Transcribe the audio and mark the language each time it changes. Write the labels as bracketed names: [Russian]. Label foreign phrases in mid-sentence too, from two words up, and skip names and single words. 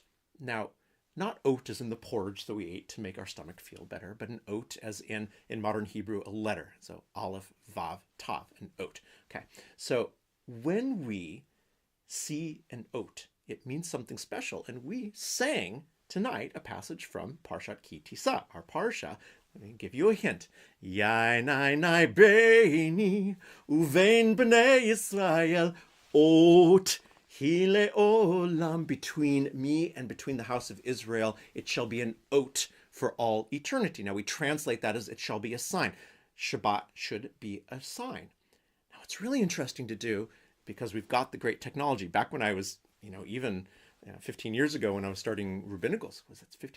[English] Now, not oat as in the porridge that we ate to make our stomach feel better, but an oat as in modern Hebrew, a letter. So aleph, vav, tav, an oat. Okay, so when we see an oat, it means something special. And we sang tonight a passage from Parshat Ki Tisa, our Parsha. Let me give you a hint. [Hebrew] ביני וביני ביני ובין בני ישראל אות היא לעולם. [English] Between me and between the house of Israel, it shall be an oat for all eternity. Now we translate that as it shall be a sign. Shabbat should be a sign. Now it's really interesting to do because we've got the great technology. Back when I was, even 15 years ago when I was starting rabbinicals, was it 15?